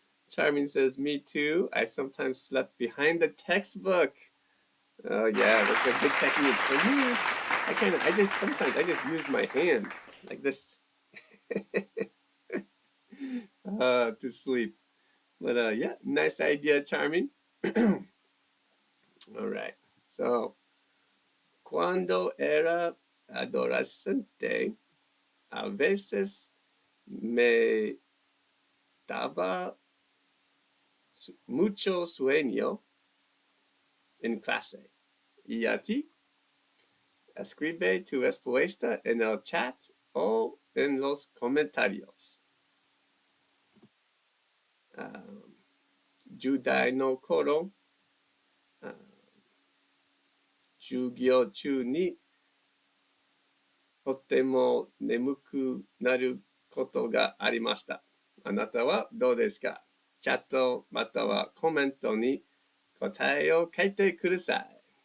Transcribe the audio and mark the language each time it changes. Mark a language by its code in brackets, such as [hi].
[en] Charming says, me too. I sometimes slept behind the textbook. Oh yeah, that's a good technique. For me, sometimes I just use my hand like this to sleep. But yeah, nice idea, Charming. All right. [es] So, cuando era adolescente, a veces me daba mucho sueño en clase. ¿Y a ti? Escribe tu respuesta en el chat o en los comentarios. [ja] 10代の頃、授業中にとても眠くなることがありました。あなたはどうですか?チャットまたはコメントに答えを書いてください。